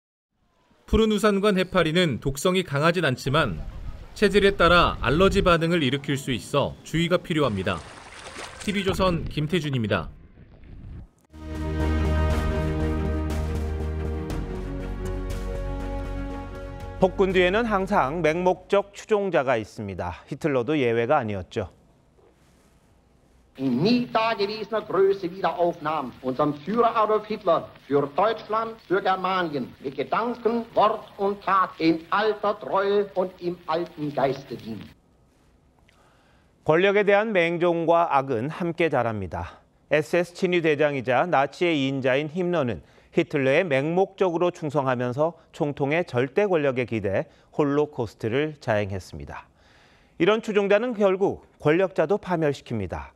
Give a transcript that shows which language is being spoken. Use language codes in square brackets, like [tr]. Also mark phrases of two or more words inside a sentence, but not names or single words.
[ko] 푸른 우산관 해파리는 독성이 강하진 않지만 체질에 따라 알러지 반응을 일으킬 수 있어 주의가 필요합니다. TV조선 김태준입니다. 폭군 뒤에는 항상 맹목적 추종자가 있습니다. 히틀러도 예외가 아니었죠. [de] In nie dagewesener Größe wieder aufnahm, unserem Führer Adolf Hitler für Deutschland, für Germanien mit Gedanken, Wort und Tat in alter Treue und im alten Geiste dient. [ko] 권력에 대한 맹종과 악은 함께 자랍니다. SS 친위 대장이자 나치의 인자인 힘러는 히틀러에 맹목적으로 충성하면서 총통의 절대 권력에 기대 홀로코스트를 자행했습니다. 이런 추종자는 결국 권력자도 파멸시킵니다.